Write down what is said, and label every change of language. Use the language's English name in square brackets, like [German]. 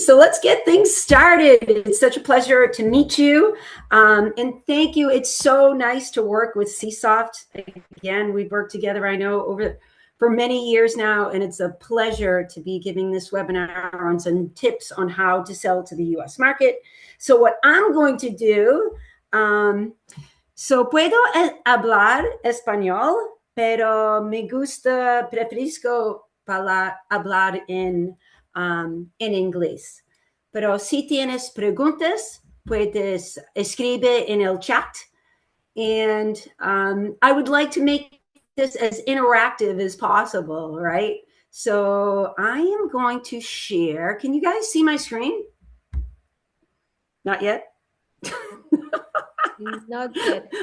[English] So let's get things started. It's such a pleasure to meet you. And thank you. It's so nice to work with Csoft. Again, we've worked together, I know, for many years now, and it's a pleasure to be giving this webinar on some tips on how to sell to the US market. So what I'm going to do, so [Spanish] puedo hablar español, pero me gusta, prefiero hablar en inglés. Pero si tienes preguntas, puedes escribir en el chat [English] And I would like to make this as interactive as possible, right? So I am going to share. Can you guys see my screen? Not yet? Not yet.